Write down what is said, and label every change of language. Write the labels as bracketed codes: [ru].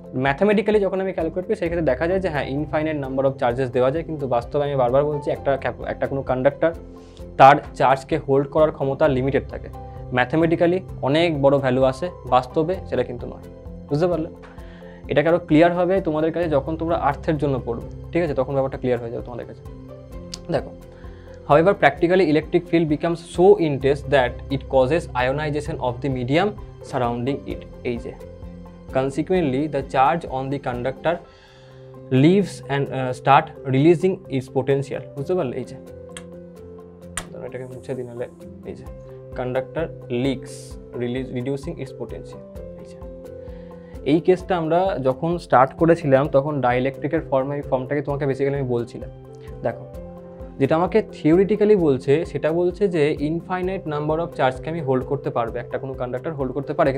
[bn] Mathematically যখন আমি calculate করি সেই ক্ষেত্রে দেখা যায় যে হ্যাঁ ইনফাইনাইট নাম্বার অফ চার্জেস দেওয়া যায়, কিন্তু বাস্তবে আমি বারবার বলছি একটা কোনো কন্ডাক্টর তার চার্জকে হোল্ড করার ক্ষমতা লিমিটেড থাকে। ম্যাথামেটিক্যালি অনেক বড় ভ্যালু আসে, বাস্তবে সেটা কিন্তু নয়। বুঝতে পারলে? এটাকে আরও ক্লিয়ার হবে তোমাদের কাছে যখন তোমরা আর্থের জন্য পড়বে, ঠিক আছে? তখন ব্যাপারটা ক্লিয়ার হয়ে যাবে তোমাদের কাছে। [en] দেখো, however practically electric field becomes so intense that it causes ionization of the medium surrounding it. এই যে consequently the charge on the conductor leaves and start releasing its potential. [bn] বুঝতে পারলে? এই যে এটাকে মুছে দিন, নাহলে এই যে [en] conductor leaks reducing its potential। [bn] এই কেসটা আমরা যখন স্টার্ট করেছিলাম তখন ডাইইলেকট্রিকের ফর্মটাকে তোমাকে বেসিক্যালি আমি বলছিলাম। দেখো, যেটা আমাকে থিওরিটিক্যালি বলছে সেটা বলছে যে ইনফাইনাইট নাম্বার অফ চার্জকে আমি হোল্ড করতে পারবে, একটা কোনো কন্ডাক্টর হোল্ড করতে পারে।